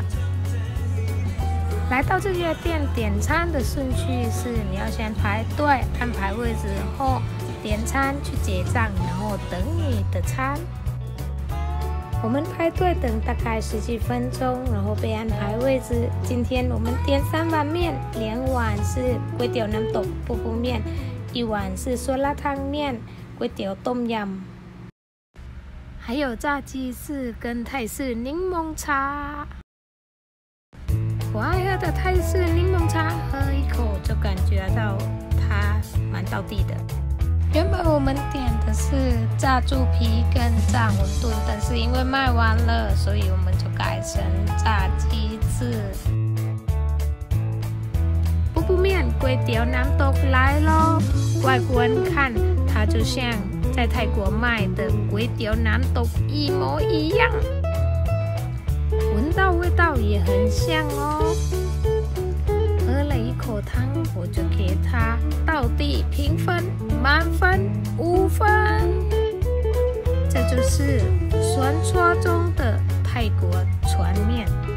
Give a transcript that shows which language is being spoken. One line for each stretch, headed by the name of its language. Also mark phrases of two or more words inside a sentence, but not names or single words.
Chinese: 来到这家店点餐的顺序是，你要先排队安排位置后点餐去结账，然后等你的餐。我们排队等大概10几分钟，然后被安排位置。今天我们点3碗面，2碗是
Thai: ก๋วยเตี๋ยวน้ำตกปูปู
Chinese: 面，1碗是酸辣汤面
Thai: ก๋วยเตี๋ยวต้มยำ，
Chinese: 还有炸鸡翅跟泰式柠檬茶。我爱喝的泰式柠檬茶，喝一口就感觉到它蛮道地的。原本我们点的是炸猪皮跟炸馄饨，但是因为卖完了，所以我们就改成炸鸡翅。 ปูปู面
Thai: ก๋วยเตี๋ยวน้ำตก
Chinese: 来咯，外国人看它就像在泰国卖的
Thai: ก๋วยเตี๋ยวน้ำตก
Chinese: 一模一样，闻到味道也很像哦。喝了一口汤，我就给它到地评分，满分5分。这就是传说中的泰国船面。